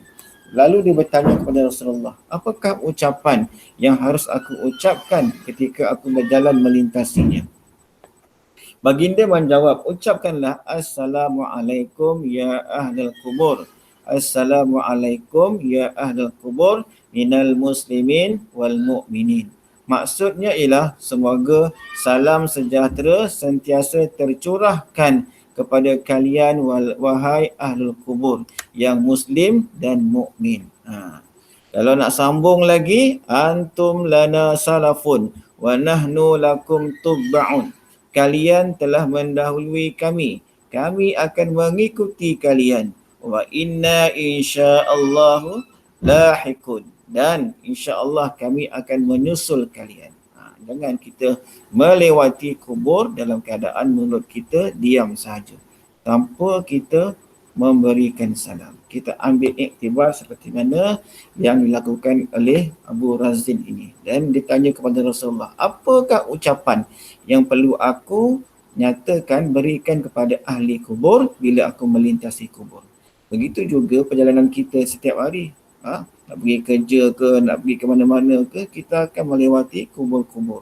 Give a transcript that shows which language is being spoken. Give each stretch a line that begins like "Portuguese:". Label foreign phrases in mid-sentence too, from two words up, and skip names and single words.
Malay: Lalu dia bertanya kepada Rasulullah, apakah ucapan yang harus aku ucapkan ketika aku berjalan melintasinya? Baginda menjawab, ucapkanlah
Arabic: السلام عليكم يا أهل القبور. السلام عليكم يا أهل القبور من المسلمين والمؤمنين.
Malay: Maksudnya ialah semoga salam sejahtera sentiasa tercurahkan kepada kalian wahai
Arabic: أهل القبور
Malay: yang muslim dan mukmin. Kalau nak sambung lagi,
Arabic: أنتم لنا سلف ونحن لكم تبع.
Malay: Kalian telah mendahului kami akan mengikuti kalian.
Arabic: وإنا إن شاء الله لاحقون,
Malay: dan insya-Allah kami akan menyusul kalian. Jangan kita melewati kubur dalam keadaan mulut kita diam saja tanpa kita memberikan salam. Kita ambil iktibar seperti mana yang dilakukan oleh Abu Razin ini, dan ditanya kepada Rasulullah, apakah ucapan yang perlu aku nyatakan berikan kepada ahli kubur bila aku melintasi kubur? Begitu juga perjalanan kita setiap hari. Nak pergi kerja ke, nak pergi ke mana-mana ke, kita akan melewati kubur-kubur.